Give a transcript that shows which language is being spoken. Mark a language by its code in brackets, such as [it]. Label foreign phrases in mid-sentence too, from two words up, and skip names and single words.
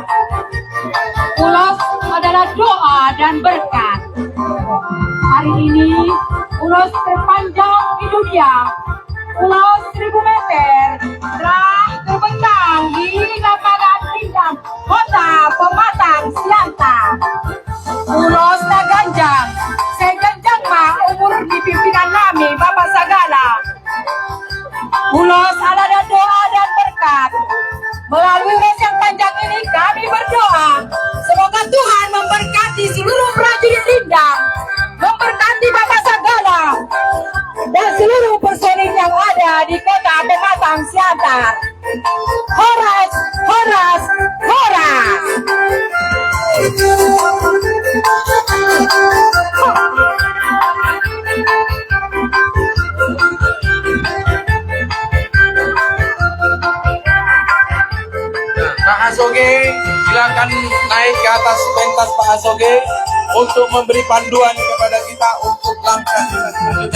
[id] Ulos adalah doa dan berkat. Hari ini ulos terpanjang di dunia. Ulos 1000 meter telah terbentang di lapangan Rindam, Kota Pematang Siantar. Ulos [bbc] Naganjang, seganjang mah umur [id] di pimpinan kami Bapak Sagala. Ulos ada doa dan berkat. Melalui ulos yang panjang ini kami berdoa semoga Tuhan memberkati seluruh prajurit Rindam, memberkati Bapak Sagala dan seluruh personil yang ada di Kota Pematang Siantar. [bbc] Horas, horas, horas. [id] Pak Asoge, silakan naik ke atas pentas Pak Asoge untuk memberi panduan kepada kita untuk langkah selanjutnya.